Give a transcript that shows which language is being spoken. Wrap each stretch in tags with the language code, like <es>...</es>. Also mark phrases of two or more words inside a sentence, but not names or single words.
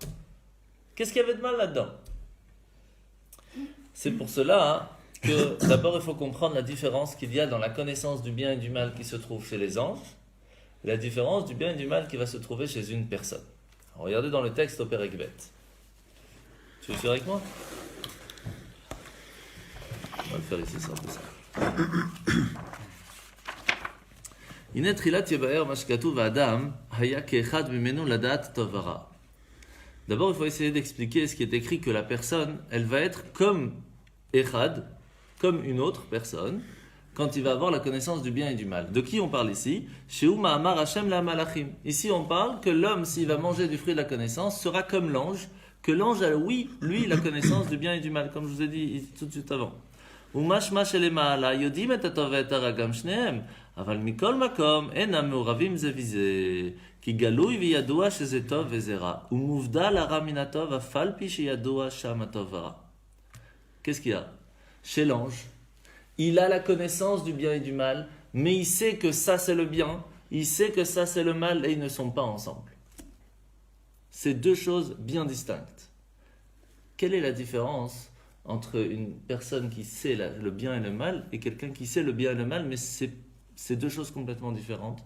<fr>Qu'est-ce qu'il y avait de mal là-dedans? C'est pour cela que d'abord il faut comprendre la différence qu'il y a dans la connaissance du bien et du mal qui se trouve chez les anges, et la différence du bien et du mal qui va se trouver chez une personne. Alors, regardez dans le texte au</fr> <he>פרק בית.</he> <fr>Tu veux faire avec moi? On va le faire ici, c'est un peu ça.</fr> <he>הנה תחילת יבאר מה שכתוב האדם היה כאחד ממנו לדעת טוב ורע.</he> <fr>D'abord, il faut essayer d'expliquer ce qui est écrit, que la personne, elle va être comme Echad, comme une autre personne, quand il va avoir la connaissance du bien et du mal. De qui on parle ici?</fr> <he>שהוא מאמר השם למלאכים.</he> <fr>Ici, on parle que l'homme, s'il va manger du fruit de la connaissance, sera comme l'ange, que l'ange a, oui, lui, la connaissance du bien et du mal, comme je vous ai dit tout de suite avant.</fr> <he>ומשמע שלמעלה יודעים את הטוב ואת הרע גם שניהם, אבל מכל מקום אינם מעורבים זה וזה, כי גלוי וידוע שזה טוב וזה רע, ומובדל הרע מן הטוב אף על פי שידוע שם הטוב ורע.</he> <fr>Qu'est-ce qu'il y a? Chez l'ange, il a la connaissance du bien et du mal, mais il sait que ça c'est le bien, il sait que ça c'est le mal, et ils ne sont pas ensemble. C'est deux choses bien distinctes. Quelle est la différence entre une personne qui sait le bien et le mal et quelqu'un qui sait le bien et le mal, mais c'est deux choses complètement différentes?</fr>